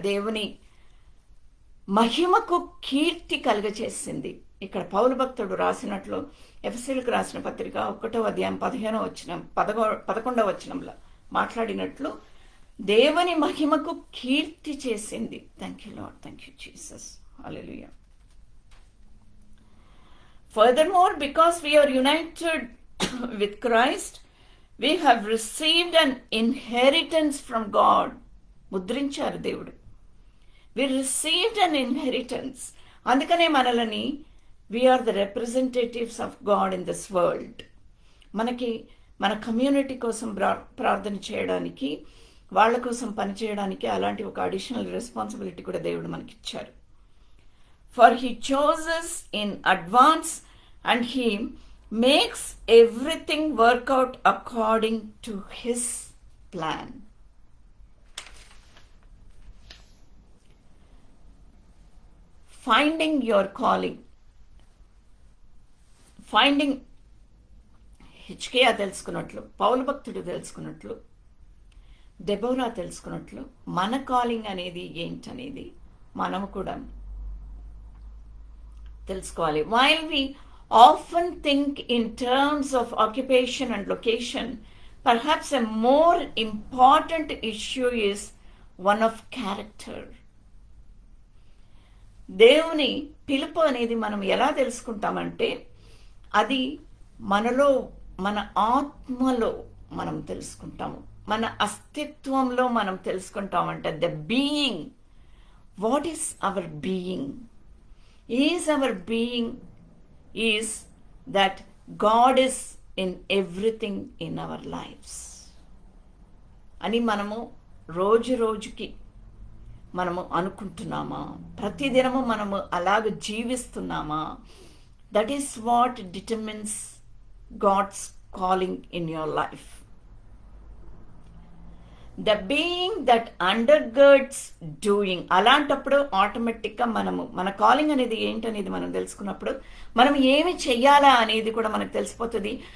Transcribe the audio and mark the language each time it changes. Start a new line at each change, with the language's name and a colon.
Telugu: దేవుని మహిమకు కీర్తి కలుగచేసింది. ఇక్కడ పౌలు భక్తుడు రాసినట్లు ఎఫెసీయులకు రాసిన పత్రిక 1వ అధ్యాయం 11వ వచనంలో మాట్లాడినట్లు దేవుని మహిమకు కీర్తి చేసింది.
English: Thank you lord, thank you Jesus.
Telugu: Hallelujah.
English: Furthermore, because we are united with Christ, we have received an inheritance from God.
Telugu: ముద్రించారు దేవుడు.
English: We received an inheritance.
Telugu: అందుకనే మనల్ని
English: we are the representatives of God in this world.
Telugu: మనకి మన community కోసం ప్రార్థన చేయడానికి, వాళ్ళ కోసం పనిచేయడానికి అలాంటి ఒక అడిషనల్ రెస్పాన్సిబిలిటీ కూడా దేవుడు మనకి ఇచ్చారు.
English: For he chose us in advance and he makes everything work out according to his plan. Finding your calling.
Telugu: Finding హిజ్కియా తెలుసుకున్నట్లు, పౌలు భక్తుడు తెలుసుకున్నట్లు, దెబోరా తెలుసుకున్నట్లు మన కాలింగ్ అనేది ఏంటనేది మనం కూడా తెలుసుకోవాలి.
English: While we often think in terms of occupation and location, perhaps a more important issue is one of character.
Telugu: దేవుని పిలుపు అనేది మనం ఎలా తెలుసుకుంటామంటే అది మనలో, మన ఆత్మలో మనం తెలుసుకుంటాము, మన అస్తిత్వంలో మనం తెలుసుకుంటామంటే
English: The being. What is our being? Is our being is that God is in everything in our lives
Telugu: అని మనము రోజు రోజుకి మనము అనుకుంటున్నామా? ప్రతిదినము మనము అలాగ జీవిస్తున్నామా?
English: That is what determines God's calling in your life. The being that undergirds doing.
Telugu: అలాంటప్పుడు ఆటోమేటిక్గా మనము మన కాలింగ్ అనేది ఏంటనేది మనం తెలుసుకున్నప్పుడు మనం ఏమి చెయ్యాలా అనేది కూడా మనకు తెలిసిపోతుంది.